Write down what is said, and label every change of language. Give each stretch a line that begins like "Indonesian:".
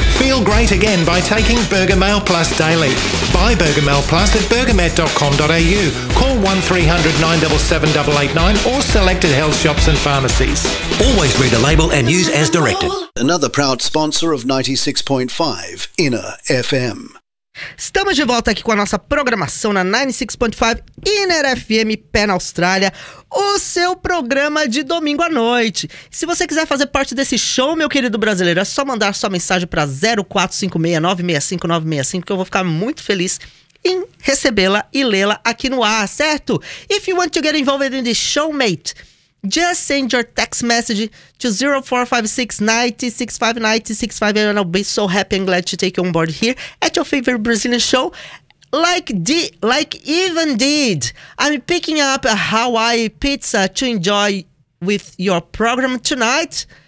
English: Feel great again by taking Burger Mail Plus daily. Buy Burger Mail Plus at burgermed.com.au. Call 1-300-977-889 or selected health shops and pharmacies. Always read a label and use as directed. Another proud sponsor of 96.5 Inner FM.
Portuguese: Estamos de volta aqui com a nossa programação na 96.5 Inner FM Pé na Austrália, o seu programa de domingo à noite. Se você quiser fazer parte desse show, meu querido brasileiro, é só mandar sua mensagem para 0456-965-965 que eu vou ficar muito feliz em recebê-la e lê-la aqui no ar, certo?
English: If you want to get involved in the show, mate, just send your text message to 0456-965-965 and I'll be so happy and glad to take you on board here at your favorite Brazilian show, like even did. I'm picking up a Hawaii pizza to enjoy with your program tonight.